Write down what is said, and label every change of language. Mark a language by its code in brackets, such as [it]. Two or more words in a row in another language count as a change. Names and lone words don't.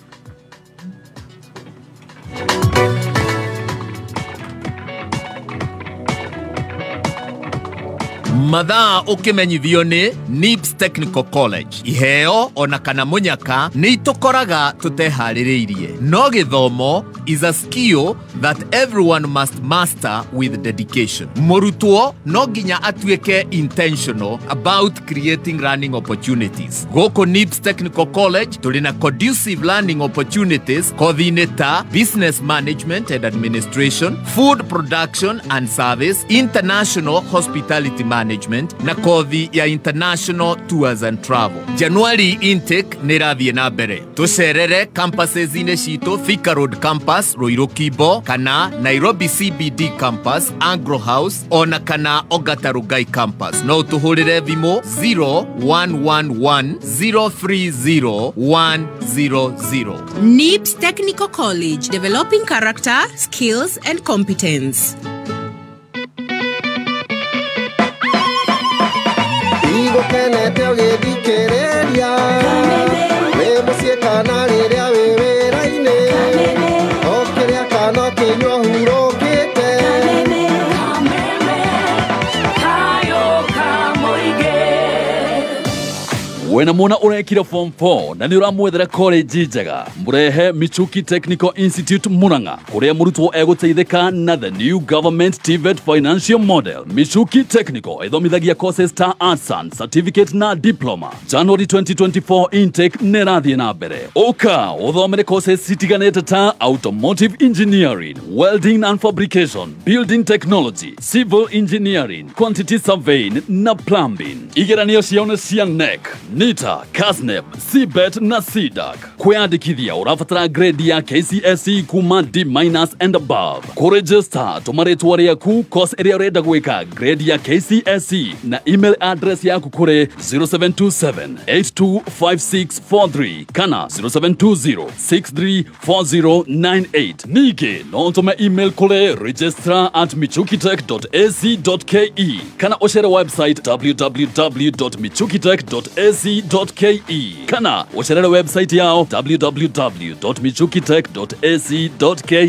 [ki] Mathaa ukimenyithio ni NIBS Technical College. Iheo ona kana munyaka ni itukoraga tutehaririirie. No githomo [en] is a skill that everyone must master with dedication. [ki] Murutwo no nginya atuike [en] intentional about creating learning opportunities. Goko NIBS Technical College tulina conducive learning opportunities [ki] kothi-inĩ ta [en] business management and administration, food production and service, international hospitality management [ki] na kothi ya [en] international tours and travel. [ki] January intake nĩrathiĩ na mbere. Tucerere campuses-inĩ citũ Thika Road campus Ruiru Kimbo kana Nairobi CBD campus Agro House ona kana Ongata Rongai campus. No tuhurire thimũ 0111030100. [en] NIBS Technical College, developing character, skills and competence. [ki] Kenete ũgĩthikĩrĩria wĩ mũciĩ kana rĩrĩa wĩ wĩra-inĩ o kĩrĩa kana kĩnyua hurũkĩte wena mwana urekire form 4 na ni uramwethera college njega murehe Michuki Technical Institute Murang'a kuria murutwo eguteithika na [en] the new government TVET financial model. [ki] Michuki Technical ithomithagia courses ta [en] arts and certificate [ki] na diploma. January 2024 intake nĩrathiĩ na mbere. Oka uthomere courses citiganĩte ta [en] automotive engineering, welding and fabrication, building technology, civil engineering, quantity surveying [ki] na plumbing. Igeranio ciaone cia NEC, NITA, CASNEB, CBET na CDAC. Kwĩandĩkithia ũrabatara grade ya KCSE kuma D- [en] and above. [ki] Kũregister tũmarĩtwa rĩaku course ĩrĩa ũrenda gwĩka grade ya KCSE na [en] email address [ki] yaku kũrĩ 0727825643 kana 0720634098. Ningĩ no ũtũme email kũrĩ registrar@michukitech.ac.ke kana ũcere website www.michukitech.ac.ke kana ũcerere website yao www.michukitech.ac.ke.